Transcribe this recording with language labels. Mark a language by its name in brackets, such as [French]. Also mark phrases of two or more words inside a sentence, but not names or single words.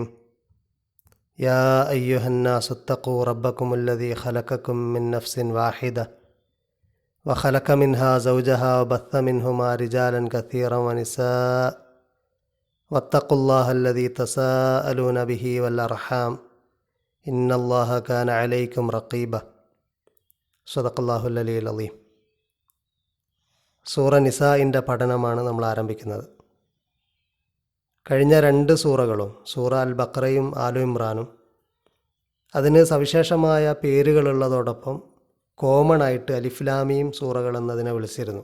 [Arabic] يا أيها الناس اتقوا ربكم الذي خلقكم من نفس واحدة وخلق منها زوجها وبث منهما رجالا كثيرا ونساء واتقوا الله الذي تساءلون به والأرحام إن الله كان عليكم رقيبا. صدق الله العلي العظيم. [Malayalam] സൂറ നിസാഇൻ്റെ പഠനമാണ് നമ്മൾ ആരംഭിക്കുന്നത്. കഴിഞ്ഞ രണ്ട് സൂറകളും സൂറ അൽ ബഖറയും ആലു ഇമ്രാനും അതിന് സവിശേഷമായ പേരുകളുള്ളതോടൊപ്പം കോമൺ ആയിട്ട് അലിഫ്ലാമിയും സൂറകൾ എന്നതിനെ വിളിച്ചിരുന്നു.